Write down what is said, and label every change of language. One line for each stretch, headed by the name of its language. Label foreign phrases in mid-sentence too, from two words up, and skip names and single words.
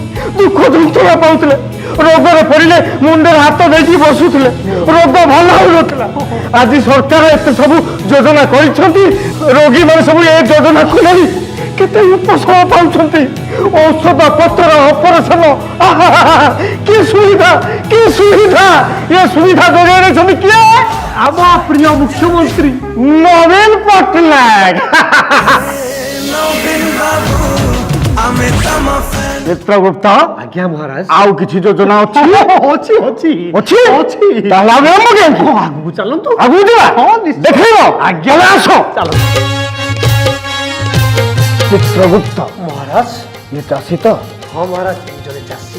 Odia: ଦୁଃଖ ଯନ୍ତ୍ରଣା ପାଉଥିଲେ ରୋଗରେ ପଡ଼ିଲେ ମୁଣ୍ଡରେ ହାତ ଦେଇକି ବସୁଥିଲେ ରୋଗ ଭଲ ହେଉନଥିଲା ଆଜି ସରକାର ଏତେ ସବୁ ଯୋଜନା କରିଛନ୍ତି ରୋଗୀମାନେ ସବୁ ଏ ଯୋଜନାକୁ ନେଇ କେତେ ଉପଶମ ପାଉଛନ୍ତି ଔଷଧ ପତ୍ର ଅପରେସନ କି ସୁବିଧା ଏ ସୁବିଧା ଯୋଗାଇ ଦେଇଛନ୍ତି କିଏ ଆମ ପ୍ରିୟ ମୁଖ୍ୟମନ୍ତ୍ରୀ ନବୀନ ପଟ୍ଟନାୟକ
Bangla: নবীন বাবু আমি তম ফ্যান
Odia: ଚିତ୍ରଗୁପ୍ତ ଆଜ୍ଞା ମହାରାଜ ଆଉ କିଛି ଯୋଜନା ଅଛି ଅଛି ଅଛି ଅଛି ଅଛି ତାହେଲେ ଆମେ କେମିତି ଆଗକୁ ଚାଲନ୍ତୁ ଆଗକୁ ଯିବା ହଁ, ନିଶ୍ଚୟ। ଦେଖେଇବ ଆଜ୍ଞା ଆସ ଚାଲ ଚିତ୍ରଗୁପ୍ତ ମହାରାଜ ଇଏ ଚାଷୀ ତ ହଁ ମହାରାଜ ଜଣେ ଚାଷୀ